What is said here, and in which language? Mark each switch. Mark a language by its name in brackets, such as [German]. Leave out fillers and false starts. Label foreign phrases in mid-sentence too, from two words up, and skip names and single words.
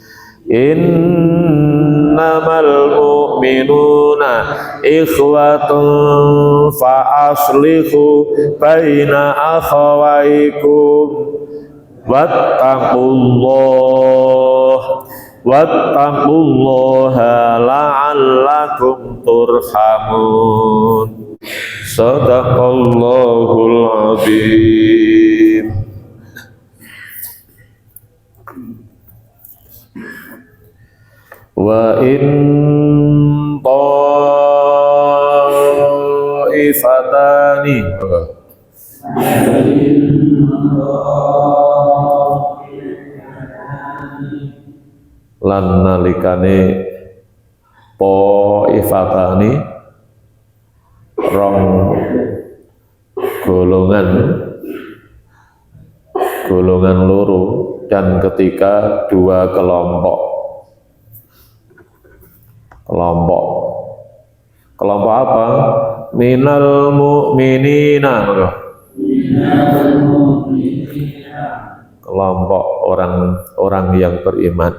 [Arabic] إنما المؤمنون إخوة فأصلحوا بين أخويكم واتقوا الله لعلكم ترحمون. صدق الله العظيم. وإن طائفتان [Javanese] lan nalikane ta'ifatani rong golongan loro [Indonesian] dan ketika dua kelompok apa? [Arabic] من المؤمنين, [Indonesian] kelompok orang yang beriman.